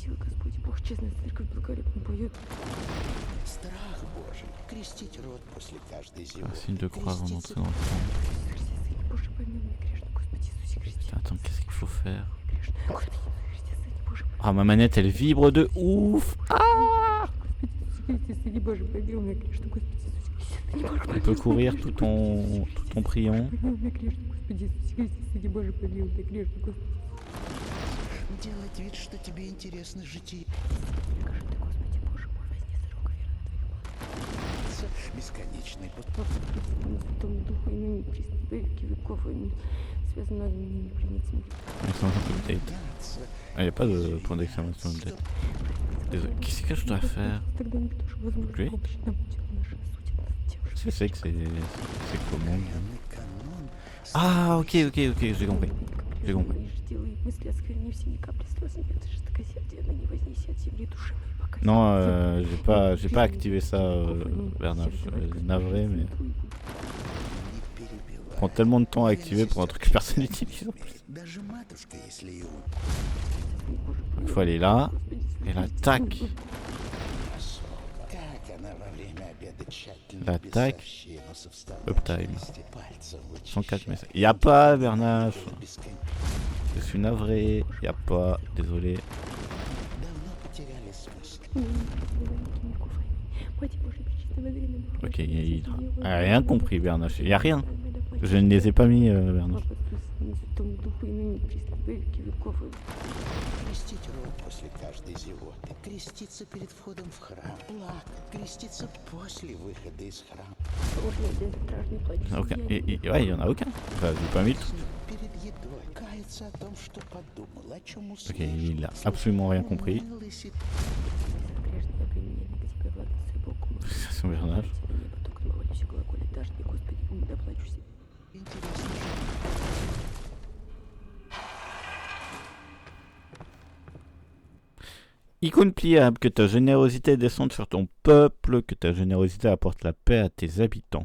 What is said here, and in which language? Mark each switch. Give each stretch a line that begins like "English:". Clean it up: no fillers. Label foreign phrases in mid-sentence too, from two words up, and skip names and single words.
French: Un signe de croix avant d'entrer dans le temple. Putain, attends, qu'est-ce qu'il faut faire? Ah, ma manette elle vibre de ouf. Ah, on peut courir tout en priant.
Russian: Делать вид, что тебе интересно житие. Бесконечный путь.
English: Exclamation update.
French: Ah, y a pas de point d'exclamation update. Désolé. Qu'est-ce que je dois faire? Great. Je sais que c'est comment. Ah, ok, j'ai compris. J'ai compris. Non, j'ai pas activé ça, Bernard. Je suis navré, mais prend tellement de temps à activer pour un truc que personne n'utilise.
Russian: Даже матушка, если и
French: Il faut aller là. Et là, tac.
Russian: как она во время обеда тщательно
French: L'attaque.
Russian: безовщину со вставной
French: Uptime.
Russian: части пальца 104 вычищает.
French: messages. Y'a pas, Bernache.
Russian: Бесконечно.
French: Je suis navré. Y'a pas. Désolé.
Russian: Давно потеряли смысл.
French: Ok, il a rien compris, Bernache. Y'a rien. Je ne les ai pas mis, Bernache.
Russian: Крестить рот после каждой зевоты. Креститься перед входом в храм. Плакать. Креститься после выхода из храма.
French: Aucun. Ouais, il y en a aucun. Enfin, j'ai pas mis le truc.
Russian: Перед едой. Каяться о том, что подумал, о чем
French: Ok,
Russian: услышал.
French: il a absolument rien compris.
Russian: Умылась и
French: C'est Bernache.
Russian: интересно.
French: Icône pliable, que ta générosité descende sur ton peuple, que ta générosité apporte la paix à tes habitants.